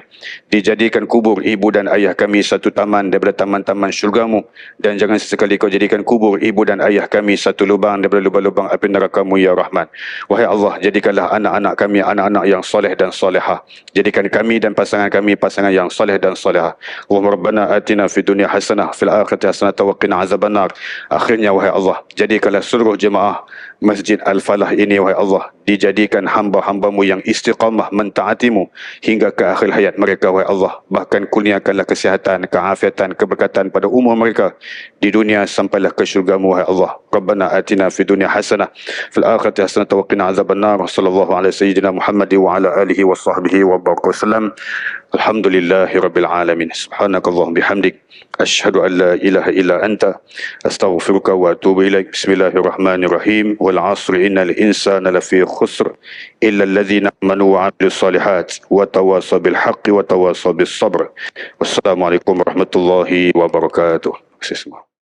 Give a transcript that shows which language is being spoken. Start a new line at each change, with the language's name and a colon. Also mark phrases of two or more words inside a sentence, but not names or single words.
Malay: Dijadikan kubur ibu dan ayah kami satu taman daripada taman-taman syurga-Mu. Dan jangan sesekali Kau jadikan kubur ibu dan ayah kami satu lubang daripada lubang-lubang api neraka-Mu,
Arabic: يا رحمن.
Malay: Wahai Allah, jadikanlah anak-anak kami anak-anak yang soleh dan solehah. Jadikan kami dan pasangan kami pasangan yang soleh dan solehah.
Arabic: اللهم ربنا آتنا في الدنيا حسنة في الآخرة حسنة وقنا عذاب النار.
Malay: Akhirnya, wahai Allah, jadikanlah seluruh jemaah Masjid Al-Falah ini, wahai Allah, dijadikan hamba-hamba-Mu yang istiqamah mentaati-Mu hingga ke akhir hayat mereka, wahai Allah. Bahkan kurniakanlah kesihatan, keafiatan, keberkatan pada umur mereka di dunia sampailah ke syurga-Mu, wahai Allah.
Arabic: ربنا آتنا في الدنيا حسنة في الآخرة حسنة وقنا عذاب النار. صلى الله عليه سيدنا محمد وعلى آله وصحبه وبارك وسلم. الحمد لله رب العالمين. سبحانك اللهم بحمدك أشهد أن لا إله إلا أنت أستغفرك وأتوب إليك. بسم الله الرحمن الرحيم. والعصر إن الإنسان لفي خسر إلا الذين آمنوا وعملوا الصالحات وتواصوا بالحق وتواصوا بالصبر. والسلام عليكم ورحمة الله وبركاته.
Malay: Terima kasih semua.